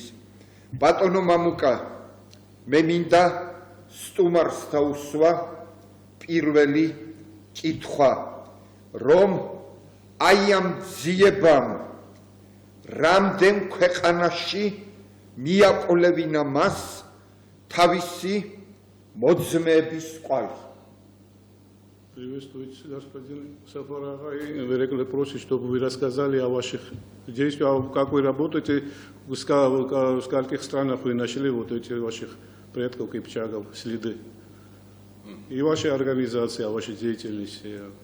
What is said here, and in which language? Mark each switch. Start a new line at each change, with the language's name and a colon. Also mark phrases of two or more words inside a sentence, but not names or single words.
Georgian: ბატონო მამუკა, მე მინდა სტუმარს დაუსვა პირველი კითხვა, რომ აი ამ ძიებამ რამდენ ქვეყანაში მიაკოლევინა მას თავისი მოძმეების კვალი.
Russian: Приветствую, господин Сафарагай. Вы просите, чтобы вы рассказали о ваших действиях, как вы работаете, в скольких странах вы нашли вот эти ваших предков кипчагов, следы. И вашей организации, о вашей деятельности.